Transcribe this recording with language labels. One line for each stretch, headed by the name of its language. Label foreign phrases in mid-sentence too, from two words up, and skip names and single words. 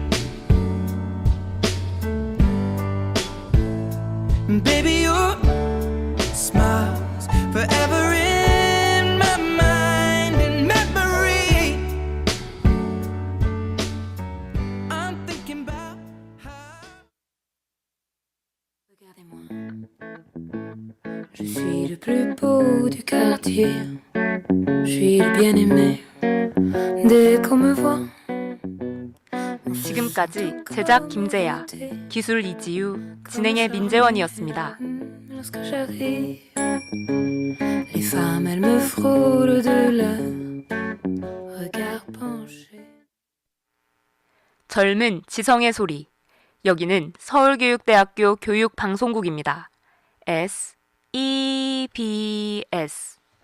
English: And baby, your smile's forever in my mind and memory. I'm thinking about how.
French: Regardez-moi, je suis le plus beau du quartier, je suis le bien-aimé dès qu'on me voit.
Korean: 지금까지 제작 김재야, 기술 이지유, 진행의 민재원이었습니다.
French: Lorsque j'arrive, les femmes elles me frôlent de leur regard penché.
Korean: 젊은 지성의 소리. 여기는 서울교육대학교 교육방송국입니다. SEBS